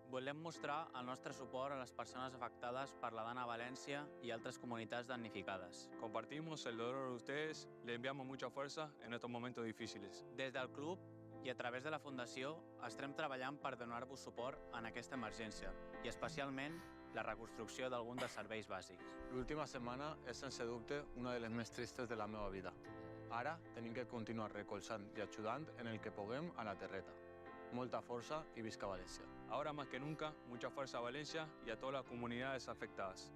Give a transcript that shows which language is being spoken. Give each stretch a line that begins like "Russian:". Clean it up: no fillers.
Catalan: volem mostrar el nostre suport a les persones afectades per la Dana a València i altres comunitats damnificades.
Spanish: compartimos el dolor de ustedes, le enviamos mucha fuerza en estos momentos difíciles.
Catalan: Des del club i a través de la Fundació estem treballant per donar-vos suport en aquesta emergència i especialment la reconstrucció d'alguns dels serveis bàsics. L'última setmana és sense dubte una de les més tristes de la meva vida. Ara tenim que continuar recolzant i ajudant en el que puguem a la terreta. Molta força i visca València.
Spanish: Ahora más que nunca, mucha fuerza a Valencia y a todas las comunidades afectadas.